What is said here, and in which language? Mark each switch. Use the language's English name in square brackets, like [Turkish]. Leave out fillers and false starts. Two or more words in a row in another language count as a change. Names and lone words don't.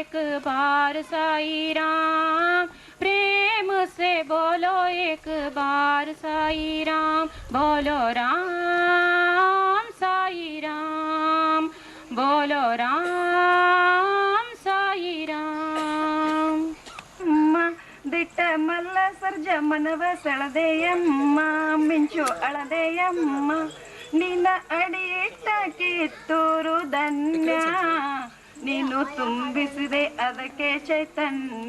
[Hindi] बार साई राम, प्रेम से बोलो एक बार साई राम, बोलो राम साई राम, बोलो राम साई राम. [Kannada] ದಿಟ್ಟ ಮಲ್ಲ ಸರ್ಜ ಮನವ ಸೆಳದೆಯಮ್ಮ, ಮಿಂಚು ಅಳದೆಯಮ್ಮ, ನಿನ್ನ ಅಡಿಯಿಟ್ಟ ಕಿತ್ತೂರು ಧನ್ಯ, ನೀನು ತುಂಬಿಸಿದೆ ಅದಕ್ಕೆ ಚೈತನ್ಯ.